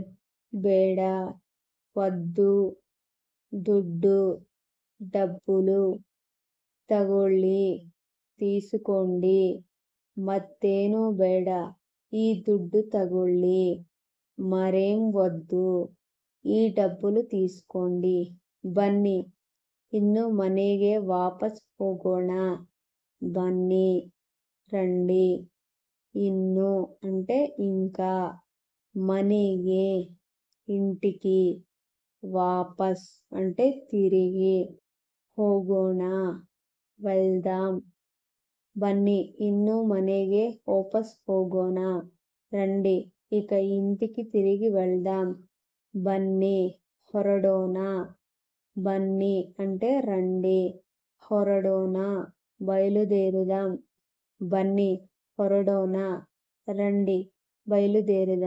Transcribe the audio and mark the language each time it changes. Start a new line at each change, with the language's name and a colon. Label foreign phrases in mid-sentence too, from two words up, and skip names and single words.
Telugu: ಬೇಡ వద్దు. దుడ్డు డబ్బులు. తగొళ్ళి తీసుకోండి.
Kannada: మత్తేను ಬೇಡ ಈ ದುಡ್ಡು ತಗೊಳ್ಳಿ.
Telugu: మరేం వద్దు ఈ డబ్బులు తీసుకోండి.
Kannada: బನ್ನಿ ಇನ್ನು ಮನೆಗೆ ವಾಪಸ್ ಹೋಗೋಣ.
Telugu: బన్నీ రండి. ఇನ್ನು అంటే ఇంకా. మನೆಗೆ ఇంటికి. వాపస్ అంటే తిరిగి. ಹೋಗೋಣ వెళ్దాం.
Kannada: బన్నీ ఇನ್ನು మನೆಗೆ ವಾಪಸ್ ಹೋಗೋಣ.
Telugu: రండి ఇక ఇంటికి తిరిగి వెళ్దాం.
Kannada: ಬನ್ನಿ ಹೊರಡೋಣ.
Telugu: బన్నీ అంటే రండి. ಹೊರಡೋಣ బయలుదేరుదాం.
Kannada: ಬನ್ನಿ ಹೊರಡೋಣ
Telugu: రండి బయలుదేరుదాం.